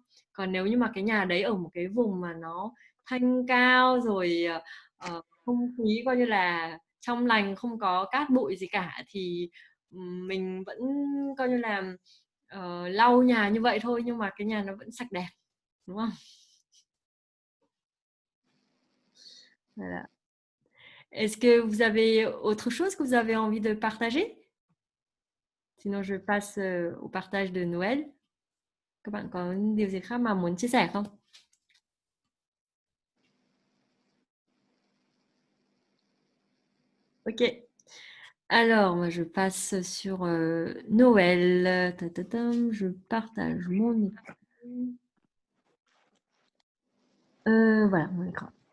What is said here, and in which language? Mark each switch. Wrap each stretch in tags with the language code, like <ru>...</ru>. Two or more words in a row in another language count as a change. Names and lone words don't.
<vi>Còn nếu như mà cái nhà đấy ở một cái vùng mà nó thanh cao rồi không khí coi như là trong lành, không có cát bụi gì cả thì mình vẫn coi như là lau nhà như vậy thôi nhưng mà cái nhà nó vẫn sạch đẹp, đúng không?</vi> <fr>Voilà. Est-ce que vous avez autre chose que vous avez envie de partager? Sinon je passe au partage de Noël.</fr> <vi>Các bạn có điều gì khác mà muốn chia sẻ không?</vi> <fr>Ok. Alors, moi, je passe sur Noël. Je partage mon écran. Voilà, mon écran.</fr>